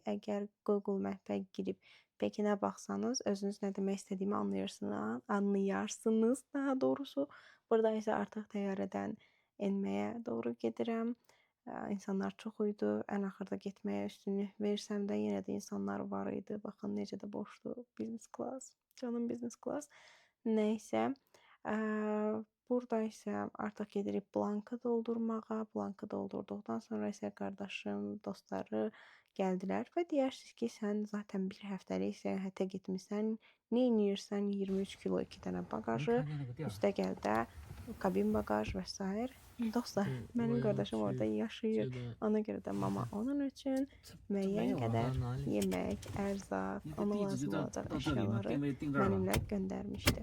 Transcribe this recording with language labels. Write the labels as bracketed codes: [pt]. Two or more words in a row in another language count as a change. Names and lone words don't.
[az] Əgər Google Map-ə girib Pekinə baxsanız, özünüz nə demək istədiyimi anlayarsınız daha doğrusu. Burada isə artıq təyyarədən enməyə doğru gedirəm. İnsanlar çox idi. Ən axırda getməyə üstünlük versəm də yenə də insanlar var idi. Baxın necə də boşdur. [en] Business class. [az] Canım [en] business class. [az] Nəysə. Burada isə artıq gedirik blankı doldurmağa. Blankı doldurduqdan sonra isə qardaşım, dostları gəldilər və deyirsiniz ki, sən zaten bir həftəlik səyahətə getmisən, nə edirsən 23 kilo 2 dənə bagajı, üstə gəl də kabin bagaj və s. Dostlar, mənim qardaşım orada yaşayır. Ona görə də mama onun üçün müəyyən qədər yemək, ərzaq, ona lazım olacaq əşyaları mənimlə göndərmişdi.